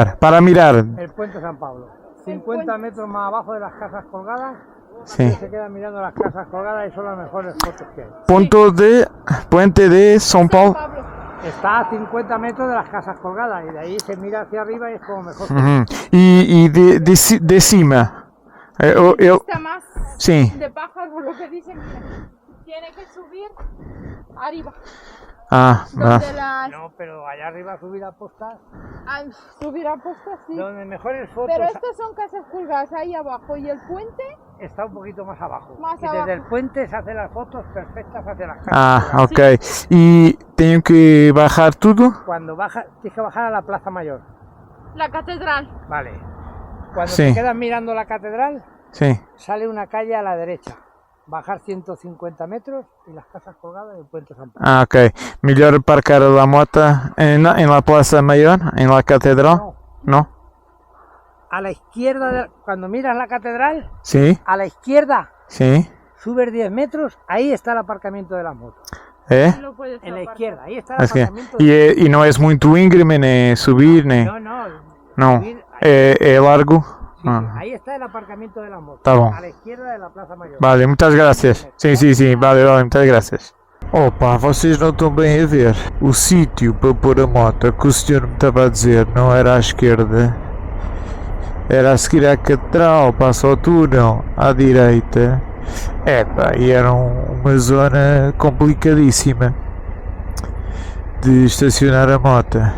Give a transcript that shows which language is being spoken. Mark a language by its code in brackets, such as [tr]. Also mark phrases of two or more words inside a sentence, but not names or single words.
[es] El puente San Pablo. 50 metros más abajo de las casas colgadas Sí. Se quedan mirando las casas colgadas y son las mejores fotos que hay. Puente de São Paulo. Está a 50 metros de las casas colgadas y de ahí se mira hacia arriba y es como mejor. [pt] Uhum. E de cima? [es] Está más [pt] Sim. [es] de pájaro, lo que dicen que tiene que subir arriba. Ah, Donde las No, pero allá arriba subir a postas, subir a postas, sí. donde mejores fotos Pero estas son casas colgadas ahí abajo y el puente. está un poquito más abajo. Más y desde abajo. el puente se hacen las fotos perfectas hacia las casas. [pt] Ah, ok. E tenho que bajar tudo? [es] Cuando bajas, tienes que bajar a la Plaza Mayor. La catedral. Vale. Cuando Sí. te quedas mirando la catedral, [pt] Sim. [es] sale una calle a la derecha. Bajar 150 metros y las casas colgadas y el puente San Pablo. Ah, ok. [pt] Melhor parcar a moto [es] en la Plaza Mayor, en la Catedral? No, [pt] Não? [es] a la izquierda, cuando miras la catedral, [pt] Sim, [es] a la izquierda, [pt] sim. [es] subes 10 metros, ahí está el aparcamiento de las motos. [pt] É? [es] No puedes En la aparcar. izquierda, ahí está el [pt] Acho que [es] aparcamiento. [pt] e não é muito íngreme, nem subir, nem... [es] No, no. [pt] Não. [es] subir- [pt] É largo? [es] sí, Ah. ahí está el aparcamiento de las motos. [pt] Tá bom. [es] A la izquierda de la Plaza Mayor. Vale, [pt] muitas graças. Sim, vale, muitas graças. Opa, vocês não estão bem a ver. O sítio para pôr a moto que o senhor me estava a dizer não era à esquerda. Era a seguir à catedral, passa ao túnel, à direita. Epá, e era uma zona complicadíssima de estacionar a moto.